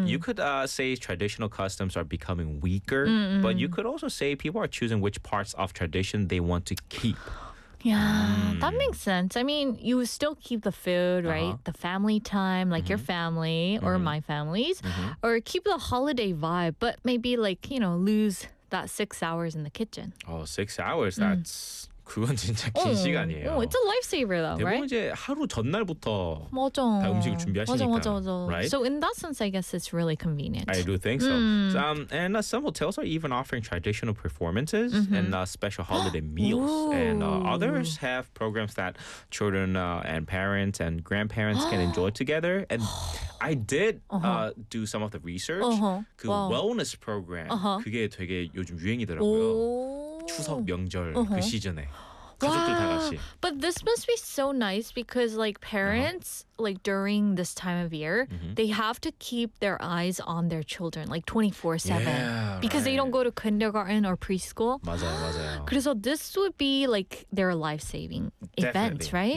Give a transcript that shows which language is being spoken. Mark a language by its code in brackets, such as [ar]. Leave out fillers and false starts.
[en] You could say traditional customs are becoming weaker, but you could also say people are choosing which parts of tradition they want to keep. Yeah, that makes sense. I mean, you still keep the food, right? The family time, like your family or my family's, or keep the holiday vibe, but maybe, like, you know, lose that 6 hours in the kitchen. Oh, 6 hours, that's... [ko] 그건 진짜 긴 시간이에요. [en] It's a lifesaver though, right? [ko] 대부분 이제 하루 전날부터 맞아. 다 음식을 준비하시니까. 맞아. [en] Right? So in that sense, I guess it's really convenient. I do think so. So and some hotels are even offering traditional performances and special holiday meals. And others have programs that children and parents and grandparents can enjoy together. And I did do some of the research. Wellness program. [ko] 그게 되게 요즘 유행이더라고요. 추석 명절 그 시즌에 가족들 다 같이. [en] But this must be so nice because like parents like during this time of year they have to keep their eyes on their children like 24/7 because they don't go to kindergarten or preschool. [ko] 맞아요, 맞아요. 그래서 [en] this would be like their life saving events, right?